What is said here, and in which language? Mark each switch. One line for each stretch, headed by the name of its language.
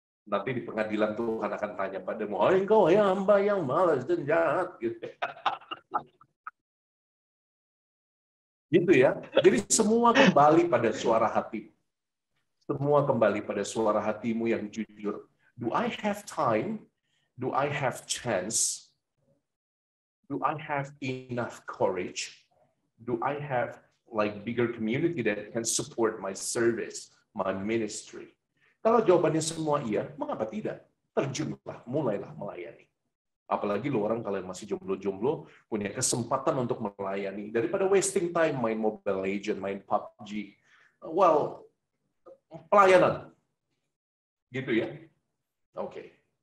Indonesian: Nanti di pengadilan Tuhan akan tanya padamu, oh engkau hamba yang malas dan jahat. Gitu ya. Jadi semua kembali pada suara hati. Semua kembali pada suara hatimu yang jujur.
English: Do I have time? Do I have chance? Do I have enough courage? Do I have like bigger community that can support my service, my ministry?
Indonesian: Kalau jawabannya semua iya, mengapa tidak? Terjunlah, mulailah melayani. Apalagi lo orang kalau yang masih jomblo-jomblo punya kesempatan untuk melayani daripada
English: wasting time
Indonesian: main Mobile Legends, main PUBG. Well, pelayanan. Gitu ya. Oke.